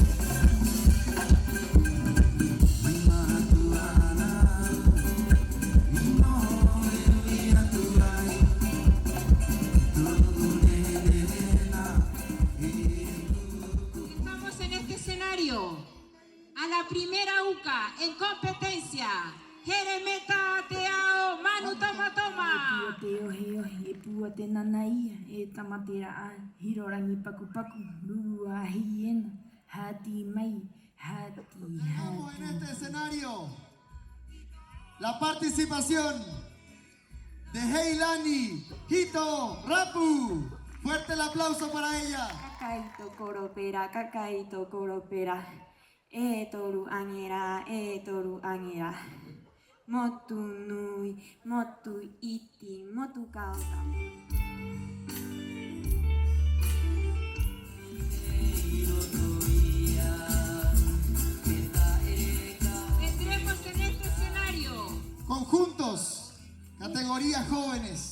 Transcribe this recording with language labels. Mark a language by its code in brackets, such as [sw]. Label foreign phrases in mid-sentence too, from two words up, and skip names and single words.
[es] Estamos en este escenario a la primera UCA en competencia. Jeremeta Teao Manu Toma Toma. [rap] Te oheo e pua te nanaia e tamatera a hirorangi paku paku lua hiena hati mai hati [es] Tenemos en este [rap] hati. [es] escenario la participación de Heilani Hito Rapu. Fuerte el aplauso para ella. [rap] Kakaito koropera e toru angera motu nui motu iti motu kauta. [es] Tendremos en este escenario Conjuntos, categorías jóvenes.